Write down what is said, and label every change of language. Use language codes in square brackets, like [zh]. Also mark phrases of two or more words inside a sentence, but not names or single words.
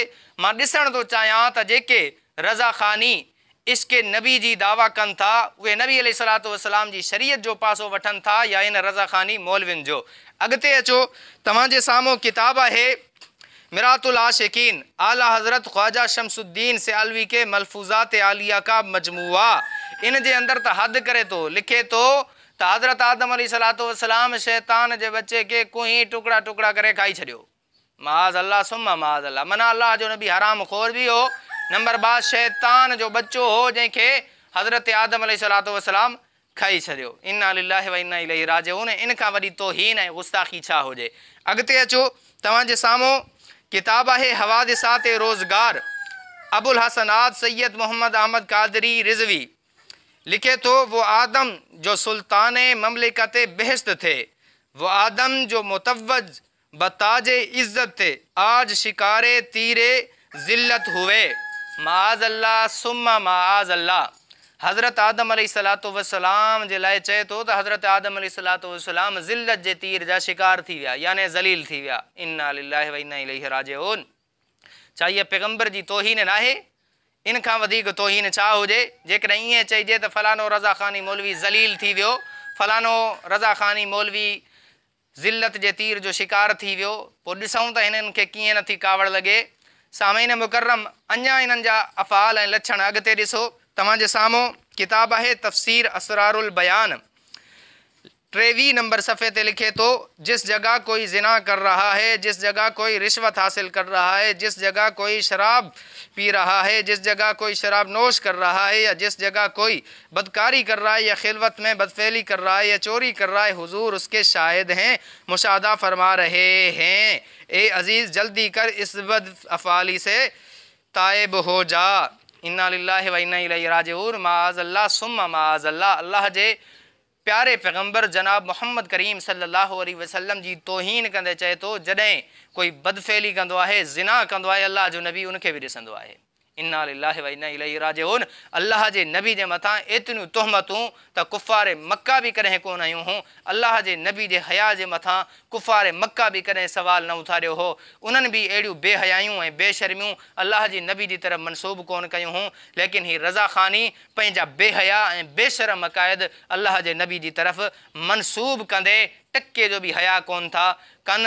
[sd] मां ॾिसण थो चाहियां त जेके रज़ा ख़ानी इश्क़ नबी जी दावा कनि था उहे नबी [ar] عليه الصلاة والسلام [sd] जी शरीयत जो पासो वठनि था या इन रज़ा ख़ानी मौलवियुनि जो। अॻिते अचो, तव्हांजे साम्हूं किताब आहे मिरातुल आशिकीन, आला हज़रत ख्वाजा शमसुद्दीन [ur] سے علوی کے ملفوظات عالیہ کا مجموعہ. [sd] इन जे अंदर त हद करे तो, लिखे तो त हज़रत आदम [ar] عليه الصلاة والسلام [sd] शैतान जे बच्चे के कुही टुकड़ा टुकड़ा करे खाई छॾियो। [ar] معاذ الله ثم معاذ الله. [sd] मना अल्लाह जो नबी हराम खोर भी हो। नंबर 2, शैतान जो बच्चो हो जंहिंखे हज़रत आदम [ar] عليه الصلاة والسلام [sd] खाई छॾियो। [ar] إنا لله وإنا إليه راجعون. [sd] इन खां वॾी तौहीन ऐं गुस्ताखी छा हुजे? अॻिते अचो, तव्हांजे साम्हूं किताब आहे हवादिसात रोज़गार, अबुल हसनात सैयद मोहम्मद अहमद कादरी रिजवी। लिखे तो [ur] وہ آدم جو سلطان مملکت بہشت تھے، وہ آدم جو متوج بتاج عزت تھے، آج شکارِ تیرِ ذلت ہوئے. [ar] معاذ الله ثم معاذ الله. [sd] हज़रत आदम [ar] عليه الصلاة والسلام [sd] जे लाइ चए थो त हज़रत आदम [ar] عليه الصلاة والسلام [sd] ज़िल्लत जे तीर जा शिकार थी विया, याने ज़लील थी विया। [ar] إنا لله وإنا إليه راجعون. [sd] छा इहा पैगम्बर जी तौहीन न आहे? इन खां वधीक तौहीन छा हुजे? जेकॾहिं ईअं चइजे त फलानो रज़ा ख़ानी मौलवी ज़लील थी वियो, फलानो रज़ा ख़ानी मौलवी ज़िल्लत जे तीर जो शिकार थी वियो, पोइ ॾिसूं त हिननि खे कीअं नथी कावड़ लॻे। सामीन मुकर्रम, अञा इन्हनि जा अफ़ाल ऐं लक्षण अॻिते ॾिसो। तव्हांजे साम्हूं किताब आहे तफ़सीर असरारुल बयान, 23 नंबर सफ़े ते लिखे तो, [ur] جس جگہ کوئی زنا کر رہا ہے، جس جگہ کوئی رشوت حاصل کر رہا ہے، جس جگہ کوئی شراب پی رہا ہے، جس جگہ کوئی شراب نوش کر رہا ہے، یا جس جگہ کوئی بدکاری کر رہا ہے، یا خلوت میں بدفعلی کر رہا ہے، یا چوری کر رہا ہے، حضور اس کے شاہد ہیں، مشاہدہ فرما رہے ہیں. اے عزیز، جلدی کر اس بد افعالی سے تائب ہو جا. [ar] إنا لله وإنا إليه راجعون. معاذ الله ثم معاذ الله. [sd] अल्लाह जे प्यारे पैगंबर जनाब मोहम्मद करीम [ar] صلى الله عليه وسلم [sd] जी तौहीन कंदे चए तो, जॾहिं कोई बदफेली कंदो आहे, ज़िना कंदो आहे, अल्लाह जो नबी उनखे बि ॾिसंदो आहे। [ar] إنا لله وإنا إليه راجعون. [sd] अल्लाह जे नबी जे मथां एतिरियूं तोहमतूं त कुफ़ार मक्का बि कॾहिं कोन आयूं हुयूं। अल्लाह जे नबी जे हया जे मथां कुफ़ार मक्का बि कॾहिं सवाल न उथारियो हो। उन्हनि बि अहिड़ियूं बेहयायूं ऐं बेशर्मियूं अल्लाह जी नबी जी तरफ़ मनसूब कोन कयूं हुयूं। लेकिन ही रज़ा ख़ानी पंहिंजा बेहया ऐं बेशरम अक़ाइद अल्लाह जे नबी जी तरफ़ मनसूब कंदे टके जो बि हया कोन था कनि।